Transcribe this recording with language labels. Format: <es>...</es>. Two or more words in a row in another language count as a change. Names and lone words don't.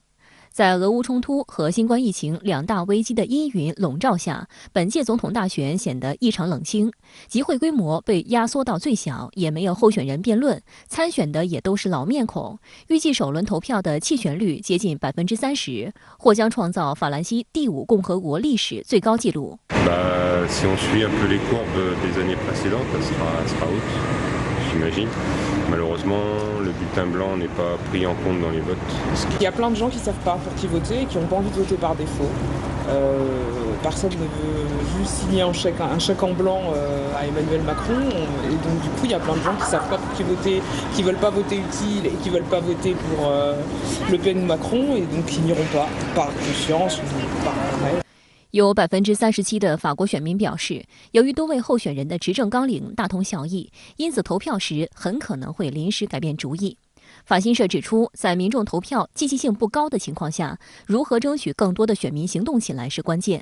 <zh>在俄乌冲突和新冠疫情2大危机的阴云笼罩下，本届总统大选显得异常冷清，集会规模被压缩到最小，也没有候选人辩论，参选的也都是老面孔。预计首轮投票的弃权率接近30%，或将创造法兰西第5共和国历史最高纪录。</zh> <fr>Si on suit un peu les courbes des années précédentes, ça sera haute, j'imagine. Malheureusement, le bulletin blanc n'est pas pris en compte dans les votes. Il y a plein de gens qui ne savent pas pour qui voter et qui n'ont pas envie de voter par défaut. Personne ne veut juste signer un chèque en blanc à Emmanuel Macron. Et donc du coup, il y a plein de gens qui ne savent pas pour qui voter, qui ne veulent pas voter utile et qui ne veulent pas voter pour Le Pen ou Macron et donc qui n'iront pas par conscience ou par rêve.</fr> <zh>有37%的法国选民表示，由于多位候选人的执政纲领大同小异，因此投票时很可能会临时改变主意。法新社指出，在民众投票积极性不高的情况下，如何争取更多的选民行动起来是关键。</zh>